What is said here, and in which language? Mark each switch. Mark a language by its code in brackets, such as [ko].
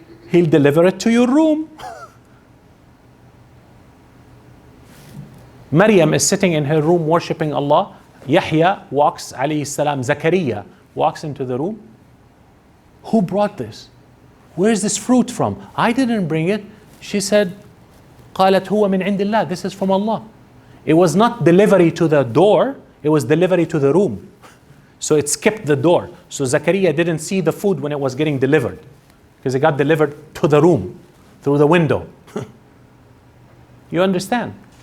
[en] He'll deliver it to your room. Maryam is sitting in her room worshipping Allah. Yahya walks, alayhi salam, Zakaria walks into the room. Who brought this? Where's this fruit from? I didn't bring it. She said, [ar] قالت هو من عند الله. [en] This is from Allah. It was not delivery to the door, it was delivery to the room. So it skipped the door. So Zakaria didn't see the food when it was getting delivered, because it got delivered to the room through the window. You understand?